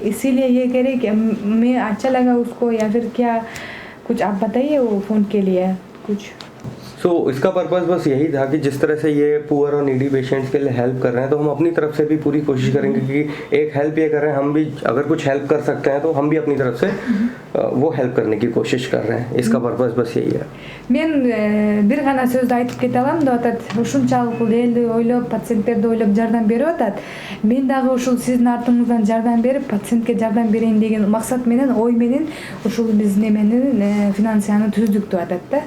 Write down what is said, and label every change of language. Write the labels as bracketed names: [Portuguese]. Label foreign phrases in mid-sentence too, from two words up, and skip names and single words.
[Hindi] इसीलिए ये कह रहे कि मैं अच्छा लगा उसको या फिर क्या, कुछ आप बताइए वो फ़ोन के लिए कुछ। सो इसका पर्पस बस यही था कि जिस तरह से ये पुअर और [English] needy patients [Hindi] के लिए हेल्प कर रहे हैं, तो हम अपनी तरफ से भी पूरी कोशिश करेंगे कि एक हेल्प ये कर रहे हैं, हम भी अगर कुछ हेल्प कर सकते हैं तो हम भी अपनी तरफ से वो हेल्प करने की कोशिश कर रहे हैं. इसका पर्पस बस यही है. [Kyrgyz] Мен бир гана сөздү айтып кете алам деп атат. Ушунчалык бул элди ойлоп, пациенттерди ойлоп жардам берип атат. Мен дагы ушул сиздин артыңыздан жардам берип, пациентке жардам берейин деген максат менен, ой менен ушул биз неменин финансияны түздүк деп атат да.